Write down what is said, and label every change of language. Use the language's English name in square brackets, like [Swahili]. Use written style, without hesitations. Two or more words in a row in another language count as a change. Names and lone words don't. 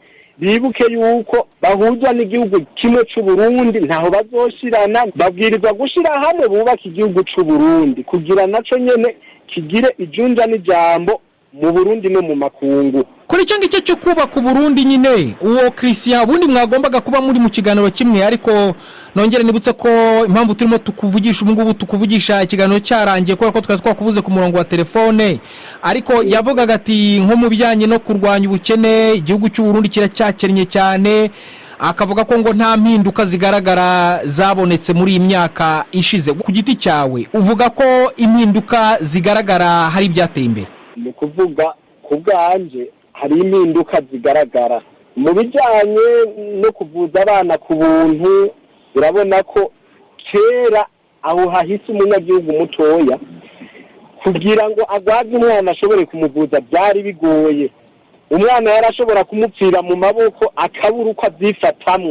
[Rundi] Bibuke yuko bahujwa n'igihugu kimwe c'u Burundi, ntaho bazoshirana. Babwirizwa gushira hamwe bubaka igihugu c'u Burundi kugira naco nyene kigire ijunja n'ijambo mu Burundi no mu makungu. [Kinyarwanda] Kuri icyo ngicyo cyo kubaka Burundi nyine, uwo Christian bundi mwagombaga kuba muri mu kiganiro kimwe, ariko nongere nibutse ko impamvu turimo tukuvugisha ubungubu tukuvugisha ikiganiro cyarangiye kubera ko twari twakubuze ku murongo wa telefone. Ariko yavugaga ati nko mu bijyanye no kurwanya ubukene igihugu cy'u Burundi kiracyakennye cyane, akavuga ko ngo nta mpinduka zigaragara zabonetse muri iyi myaka ishize. Ku giti cyawe uvuga ko impinduka zigaragara hari ibyateye imbere? [Rundi] Ni kuvuga ku bwanje hari impinduka zigaragara mu bijyanye no kuvuza abana ku buntu. Urabona ko kera aho hahise umunyagihugu mutoya kugira ngo agwaze umwana ashobore kumuvuza byari bigoye. Umwana yarashobora kumupfira mu maboko akabura uko abyifatamo.